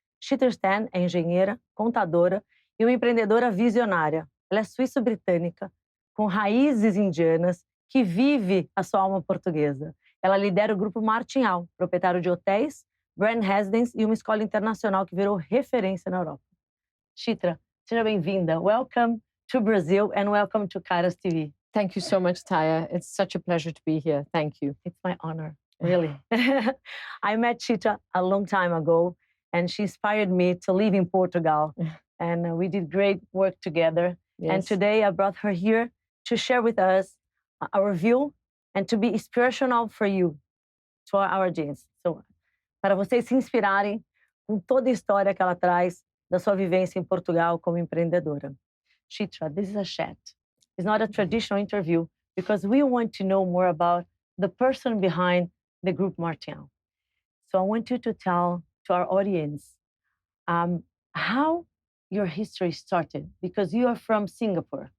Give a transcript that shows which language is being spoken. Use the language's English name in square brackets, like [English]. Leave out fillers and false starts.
[Portuguese] CHITRA é engenheira, contadora e uma empreendedora visionária. Ela é suíço-britânica, com raízes indianas, que vive a sua alma portuguesa. Ela lidera o grupo Martinhal, proprietário de hotéis, brand residence e uma escola internacional que virou referência na Europa. CHITRA, seja bem-vinda. [English] Welcome to Brazil and welcome to CARAS TV. Thank you so much, Taya. It's such a pleasure to be here. Thank you. It's my honor, really. I met CHITRA a long time ago, and she inspired me to live in Portugal. And we did great work together. Yes. And today I brought her here to share with us our view and to be inspirational for you, to our audience. [Portuguese] So, para vocês se inspirarem com toda a história que ela traz da sua vivência em Portugal como empreendedora. [English] CHITRA, this is a chat. It's not a traditional interview because we want to know more about the person behind the group Martinhal. So I want you to tell to our audience how your history started, because you are from Singapore.